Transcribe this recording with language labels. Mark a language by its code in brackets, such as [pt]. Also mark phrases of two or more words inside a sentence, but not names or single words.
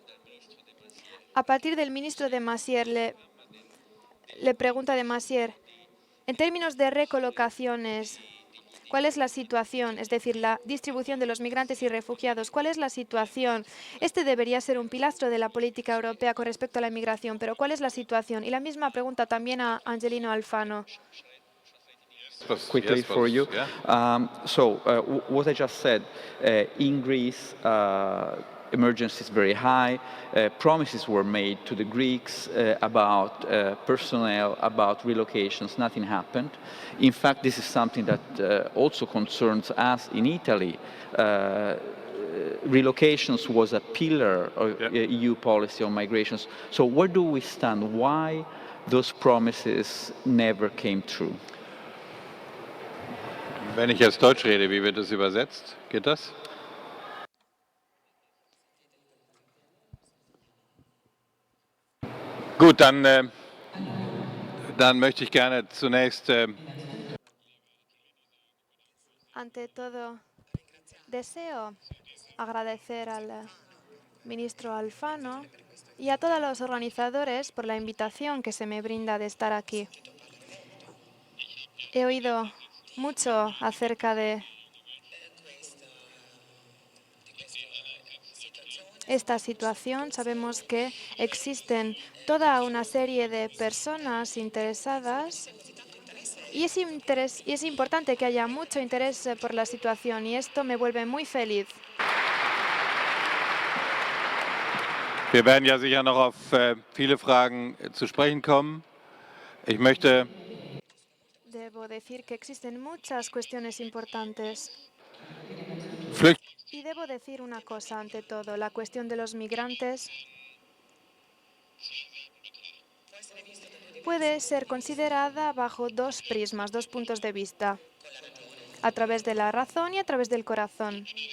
[es] A partir del ministro de Maizière, le pregunta de Maizière, en términos de recolocaciones, ¿cuál es la situación? Es decir, la distribución de los migrantes y refugiados. ¿Cuál es la situación? Este debería ser un pilastro de la política europea con respecto a la inmigración, pero ¿cuál es la situación? Y la misma pregunta también a Angelino Alfano. [en] Quickly for you. What I just said, in Greece, emergency is very high. Promises were made to the Greeks about personnel, about relocations. Nothing happened. In fact, this is something that also concerns us in Italy. Relocations was a pillar of EU policy on migrations. So where do we stand? Why those promises never came true? [de] Wenn ich jetzt Deutsch rede, wie wird das übersetzt? Geht das? Gut, dann möchte ich gerne zunächst [es] Ante todo, deseo agradecer al ministro Alfano y a todos los organizadores por la invitación que se me brinda de estar aquí. He oído mucho acerca de esta situación. Sabemos que existen toda una serie de personas interesadas y es importante que haya mucho interés por la situación y esto me vuelve muy feliz. [de] Wir werden ja sicher noch auf viele Fragen zu sprechen kommen. Ich möchte [es] Debo decir que existen muchas cuestiones importantes. Y debo decir una cosa ante todo, la cuestión de los migrantes puede ser considerada bajo dos prismas, dos puntos de vista, a través de la razón y a través del corazón.